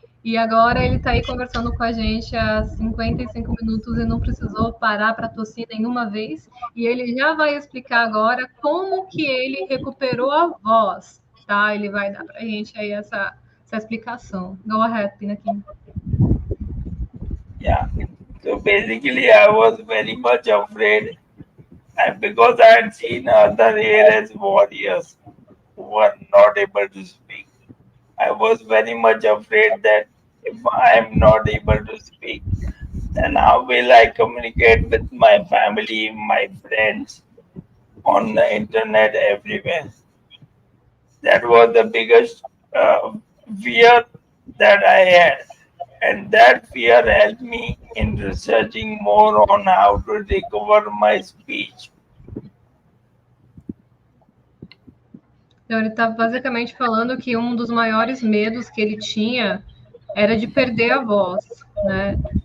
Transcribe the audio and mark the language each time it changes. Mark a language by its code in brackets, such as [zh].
[pt] E agora ele está aí conversando com a gente há 55 minutos e não precisou parar para tossir nenhuma vez. E ele já vai explicar agora como que ele recuperou a voz, tá? Ele vai dar para a gente aí essa explicação. [en] Go ahead, Pinakin. Yeah. So basically, I was very much afraid, and because I had seen other ALS warriors who were not able to speak, I was very much afraid that if I am not able to speak, then how will I communicate with my family, my friends, on the internet, everywhere? That was the biggest fear that I had. And that fear helped me in researching more on how to recover my speech. [pt] Então, ele está basicamente falando que um dos maiores medos que ele tinha era de perder a voz, né?